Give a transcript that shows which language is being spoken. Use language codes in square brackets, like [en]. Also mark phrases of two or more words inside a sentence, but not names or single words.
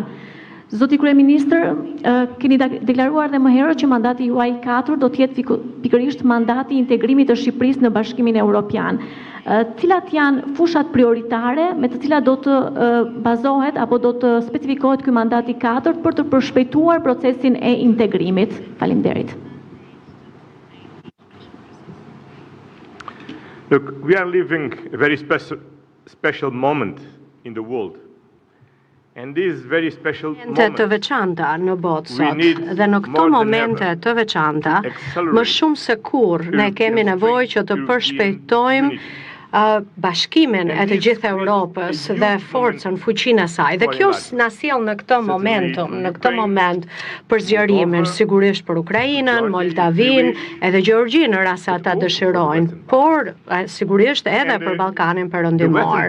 [sq] Zoti Kryeministër, keni deklaruar dhe më herët që mandati juaj 4 do të jetë pikërisht mandati i integrimit të Shqipërisë në Bashkimin Evropian. Cilat janë fushat prioritare me të cilat do të bazohet apo do të specifikohet ky mandati 4 për të përshpejtuar procesin e integrimit? Faleminderit. [en] Look, we are living a very special moment in the world. And these very special moments, [sq] të veçanta në botë sot, dhe në këto momente të veçanta, më shumë se kur ne kemi nevojë që të përshpejtojmë bashkimin e të gjithë Europës dhe forcën, fuqinë e saj. Dhe kjo na sjell në këtë momentum, në këtë moment për zgjerimin, sigurisht për Ukrainën, Moldavinë, edhe Gjeorgjinë në rast se ata dëshirojnë, por sigurisht edhe për Ballkanin Perëndimor.